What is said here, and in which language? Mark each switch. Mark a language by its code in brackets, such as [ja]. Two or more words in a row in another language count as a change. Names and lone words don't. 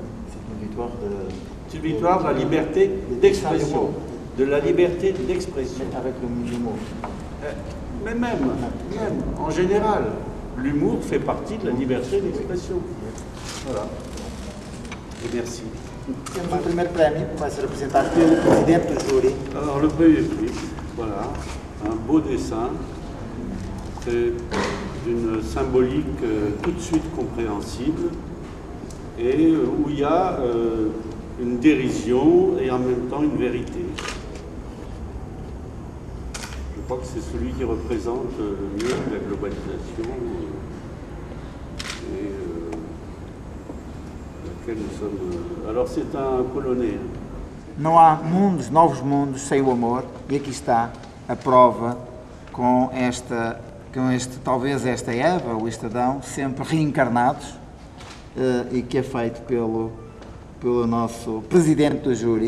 [fr] C'est une victoire de la liberté d'expression. De la liberté d'expression. Avec l'humour. Mais même, en général, l'humour fait partie de la liberté d'expression. Voilà. Et merci. [pt] Temos o primeiro prémio, que vai ser apresentado pelo presidente do júri. [fr] Alors, le premier prix, voilà, un beau dessin, c'est d'une symbolique tout de suite compréhensible, et où il y a une dérision et en même temps une vérité. Je crois que c'est celui qui représente le mieux la globalisation et laquelle nous sommes. Alors c'est un polonais. [pt] Não há novos mundos sem o amor, e aqui está a prova talvez esta Eva ou este Adão, sempre reencarnados, e que é feito pelo nosso presidente do júri.